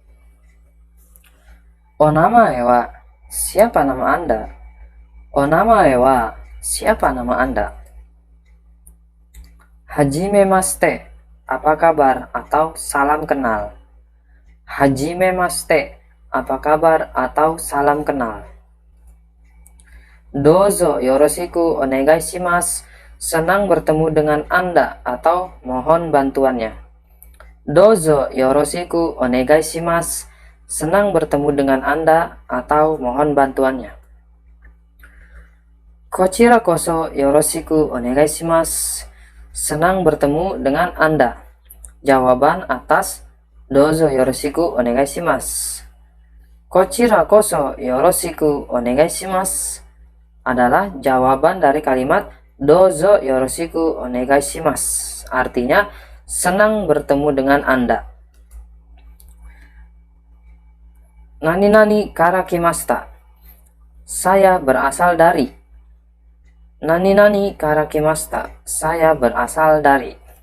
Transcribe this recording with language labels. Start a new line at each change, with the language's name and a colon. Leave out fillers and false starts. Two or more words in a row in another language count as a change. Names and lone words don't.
Japanese: お名前は,
Indonesian: siapa nama Anda? Onamae wa, siapa nama Anda? Hajimemashite, apa kabar atau salam kenal. Hajimemashite, apa kabar atau salam kenal.
Japanese: どうぞよろしくお願いします,
Indonesian: senang bertemu dengan Anda atau mohon bantuannya.
Japanese: どうぞよろしくお願いします,
Indonesian: senang bertemu dengan Anda atau mohon bantuannya.
Japanese: こちらこそよろしくお願いします,
Indonesian: senang bertemu dengan Anda. Jawaban atas
Japanese: どうぞよろしくお願いします. こちらこそよろしくお願いします
Indonesian: adalah jawaban dari kalimat
Japanese: どうぞよろしくお願いします.
Indonesian: Artinya senang bertemu dengan Anda.
Japanese: 何々から来ました,
Indonesian: saya berasal dari.
Japanese: 何々から来ました,
Indonesian: saya berasal dari.